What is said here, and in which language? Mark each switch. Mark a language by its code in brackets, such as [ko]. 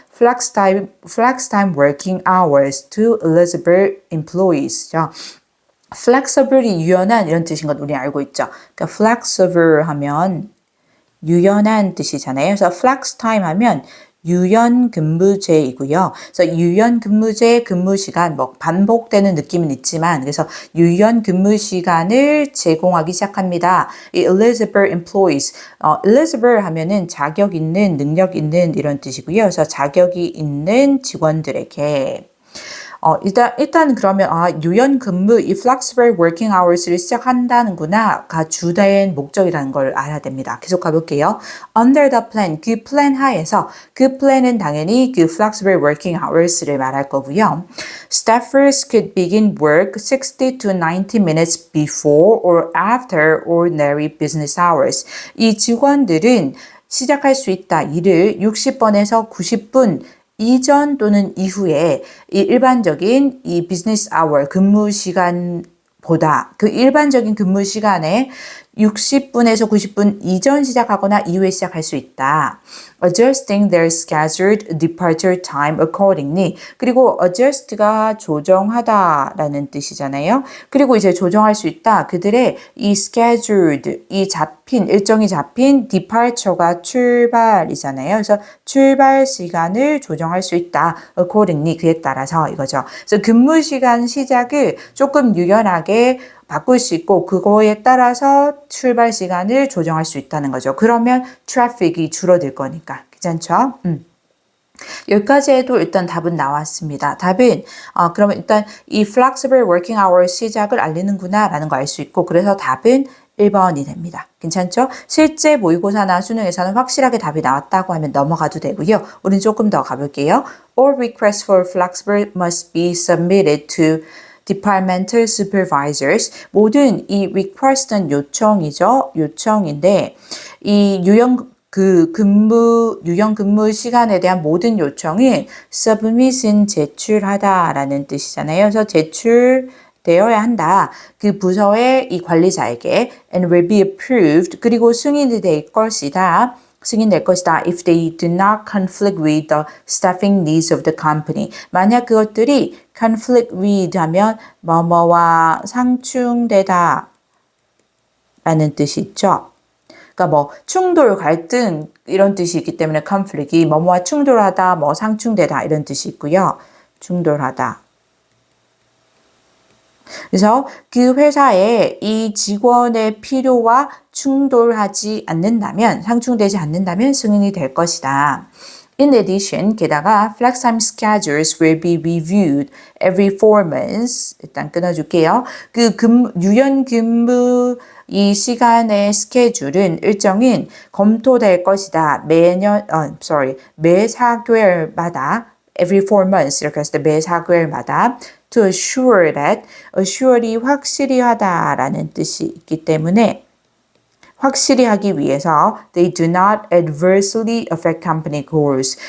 [en] Flex time working hours to eligible employees. [ko] flexible이 유연한 이런 뜻인 건 우리 알고 있죠. 그러니까 flexible 하면 유연한 뜻이잖아요. 그래서 flex time 하면 유연 근무제이고요. 그래서 유연 근무제 근무 시간 반복되는 느낌은 있지만 그래서 유연 근무 시간을 제공하기 시작합니다. 이 eligible employees, eligible 하면은 자격 있는, 능력 있는 이런 뜻이고요. 그래서 자격이 있는 직원들에게 일단 그러면 유연 근무 이 flexible working hours를 시작한다는구나가 주된 목적이라는 걸 알아야 됩니다. 계속 가볼게요. [en] Under the plan, [ko] 그 플랜 하에서 그 플랜은 당연히 그 flexible working hours를 말할 거고요. [en] Staffers could begin work 60 to 90 minutes before or after ordinary business hours. [ko] 이 직원들은 시작할 수 있다. 일을 60분에서 90분 이전 또는 이후에 이 일반적인 이 비즈니스 아워 근무 시간보다 그 일반적인 근무 시간에 60분에서 90분 이전 시작하거나 이후에 시작할 수 있다. [en] Adjusting their scheduled departure time accordingly. [ko] 그리고 adjust가 조정하다라는 뜻이잖아요. 그리고 이제 조정할 수 있다. 그들의 이 scheduled, 일정이 잡힌 departure가 출발이잖아요. 그래서 출발 시간을 조정할 수 있다. accordingly, 그에 따라서 이거죠. 그래서 근무 시간 시작을 조금 유연하게 바꿀 수 있고 그거에 따라서 출발 시간을 조정할 수 있다는 거죠. 그러면 트래픽이 줄어들 거니까. 괜찮죠? 여기까지 해도 일단 답은 나왔습니다. 답은 그러면 일단 이 flexible working hours 시작을 알리는구나 라는 거 알 수 있고 그래서 답은 1번이 됩니다. 괜찮죠? 실제 모의고사나 수능에서는 확실하게 답이 나왔다고 하면 넘어가도 되고요. 우리는 조금 더 가볼게요. [en] All requests for flexible must be submitted to departmental supervisors. [ko] 모든 이 request는 요청이죠. 요청인데 이 유연 근무 시간에 대한 모든 요청이 submit은 제출하다라는 뜻이잖아요. 그래서 제출되어야 한다. 그 부서의 이 관리자에게 [en] and will be approved. [ko] 그리고 승인이 될 것이다. [en] if they do not conflict with the staffing needs of the company. [ko] 만약 그것들이 conflict with 하면 뭐뭐와 상충되다 라는 뜻이 있죠. 그러니까 충돌, 갈등 이런 뜻이 있기 때문에 conflict이 뭐뭐와 충돌하다, 상충되다 이런 뜻이 있고요. 충돌하다. 그래서 그 회사에 이 직원의 필요와 충돌하지 않는다면, 상충되지 않는다면 승인이 될 것이다. [en] In addition, [ko] 게다가 [en] flex time schedules will be reviewed every 4 months. [ko] 일단 끊어줄게요. 유연 근무 이 시간의 스케줄은 일정인 검토될 것이다. 매 4개월마다 [en] every 4 months [ko] 이렇게 했을 때 매 4개월마다 [en] to assure that, [ko] assure이 확실히 하다라는 뜻이 있기 때문에 확실히 하기 위해서 [en] they do not adversely affect company goals.